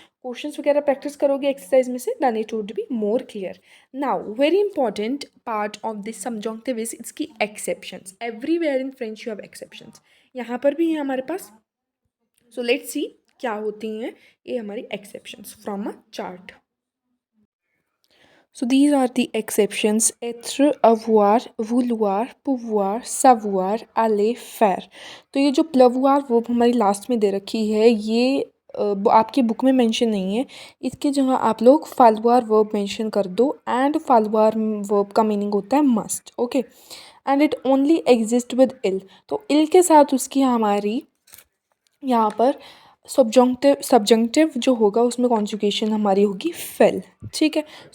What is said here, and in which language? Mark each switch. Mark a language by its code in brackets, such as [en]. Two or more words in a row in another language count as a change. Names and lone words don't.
[hi] क्वेश्चंस वगैरह प्रैक्टिस करोगे एक्सरसाइज में से, [en] then it would be more clear. Now very important part of this subjunctive is इसकी exceptions. Everywhere in French you have exceptions, [hi] यहाँ पर भी है हमारे पास। [en] So let's see [hi] क्या होती हैं ये हमारी [en] exceptions from a chart. So these are the exceptions: [fr] être, avoir, vouloir, pouvoir, savoir, aller, faire। [hi] तो ये जो प्लवुआर वर्ब हमारी लास्ट में दे रखी है ये आपकी बुक में मेंशन नहीं है। इसके जगह आप लोग फालुआर वर्ब मेंशन कर दो, एंड फालुआर वर्ब का मीनिंग होता है मस्ट, ओके। [en] and it only exist with il, [hi] तो इल के साथ उसकी हमारी यहाँ पर सब्जंक्टिव जो होगा उसमें कॉन्जुगेशन हमारी होगी फेल, ठीक है।